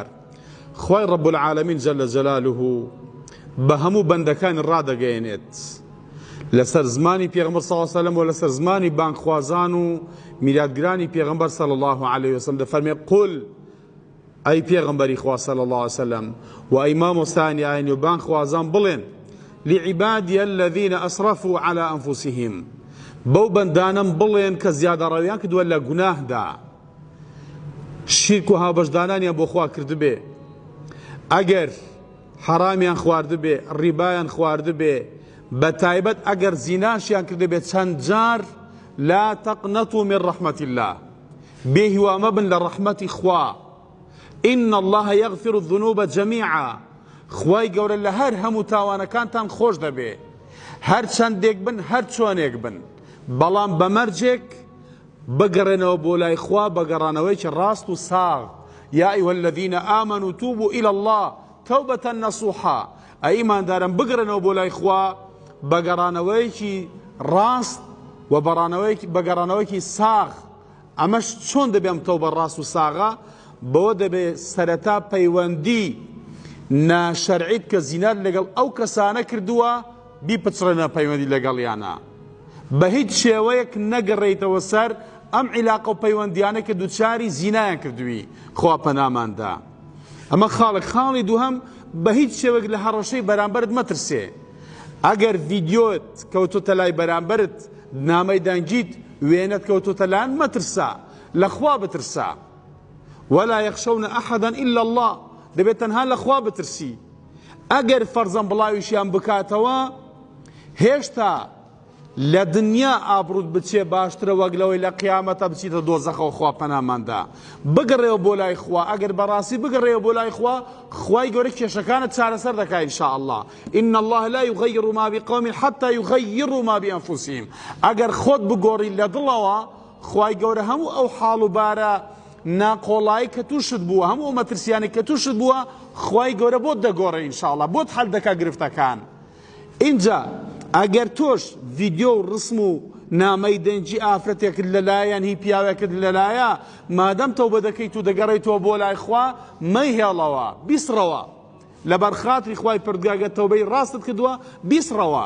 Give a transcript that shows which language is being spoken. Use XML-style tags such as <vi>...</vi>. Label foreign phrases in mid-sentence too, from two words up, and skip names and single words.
<ckb>خوای</ckb> <ar>رب العالمین جل جلاله</ar> <ckb>بە هەموو بەندەکانی ڕادەگەیەنێت لەسەر زمانی پێغەمبەر</ckb> <ar>صلی الله علیه و سلم</ar> <ckb>و لەسەر زمانی بانگخوازان و میلادگرانی پێغەمبەر</ckb> <ar>صلی الله علیه و سلم</ar> <ckb>دەفەرمێ قل ئەی پێغەمبەری خوا</ckb> <ar>صلی الله علیه و سلم</ar> <ckb>و ئەی مامۆستانی ئاینی و بانگخوازان بڵێن</ckb> <ar>لعبادی الذین ئەسرفوا على ئەنفوسهم</ar> <ckb>بەو بەندانم بڵێن کە زیادەڕەویان کردووە لە گوناهدا شیرک و هاوبەشدانانیان بۆ خوا کردبێ ئەگەر حرامیان خواردبێ ڕیبایان خواردبێ بەتایبەت ئەگەر زیناشیان کردبێت چەند جار</ckb> <ar>لا تقنطوا من رحمة الله</ar> <ckb>بێهیوا مەبن لە ڕەحمەتی خوا</ckb> <ar>إن الله يغفر الذنوب جميعا</ar> <ckb>خوای گەورە لە هەر هەموو تاوانەکانتان خۆش دەبێ هەر چەندێک بن هەر چۆنێک بن بەڵام بەمەرجێک بگەڕێنەوە بۆ لای خوا بەگەڕانەوەیکی ڕاست و ساغ</ckb> <ar>يا أيها الذين آمنوا توبوا إلى الله توبة نصوحا</ar> <ckb>ئەی ئیمانداران بگەڕێنەوە بۆ لای خوا بەگەڕانەوەیکی ڕاست و بەگەڕانەوەیکی ساغ. ئەمەش چۆن دەبێ ئەم تەوبە ڕاست و ساغە؟ بەوە دەبێ سەرەتا پەیوەندی ناشەرعیت کە زینات لەگەڵ ئەو کەسانە کردووە بیپچڕێنە پەیوەندی لەگەڵیانە بە هیچ شێوەیەک نەگەڕێیتەوە سەر ئەم عیلاقە و پەیوەندیانە کە دووچاری زینایان کردووی خوا پەناماندا. ئەمە خاڵی دووهەم بە هیچ شێوەیەک لە هەڕەشەی بەرامبەرت مەترسێ. ئەگەر ڤیدیۆت کەوتۆتە لای بەرامبەرت نامەی دەنگیت وێنەت کەوتۆتە لایەن مەترسە لە خوا بترسە.</ckb> <ar>ولا يخشون أحدا إلا الله</ar> <ckb>دەبێت تەنها لە خوا بترسی. ئەگەر فەرزەن بڵاویشیان بکاتەوە هێشتا لە دنیا ئابڕوت بچێ باشترە وەک لەوەی لە قیامەتە بچیتە دۆزەخەوە خوا پەناماندا. بگەڕێەوە بۆ لای خوا ئەگەر بەڕاستی بگەڕێەوە بۆ لای خوا خوای گەورە کێشەکانت چارەسەر دەکات</ckb> <ar>ئین شاء الله. إن الله لا يغير ما بقوم حتى يغيروا ما بأنفسهم.</ar> <ckb>ئەگەر خۆت بگۆڕی لە دڵەوە خوای گەورە هەموو ئەو حاڵ و بارە ناقۆڵایی کە تووشت بووە هەموو مەترسیانی کە تووشت بووە خوای گەورە بۆت دەگۆڕێ</ckb> <ar>ئین شاء الله</ar> <ckb>بۆت حەل دەکا گرفتەکان. اینجا ئەگەر تۆش ڤیدیۆ و ڕسم و نامەی دەنجی ئافرەتێکت لەلایەن هی پیاوێکت لەلایە مادەم تەوبە دەکەیت و دەگەڕێیتەوە بۆ لای خوا مەیهێڵەوە بیسڕەوە لەبەر خاتری خوای پەروەردگار تەوبەی ڕاستت کردووە بیسڕەوە.</ckb>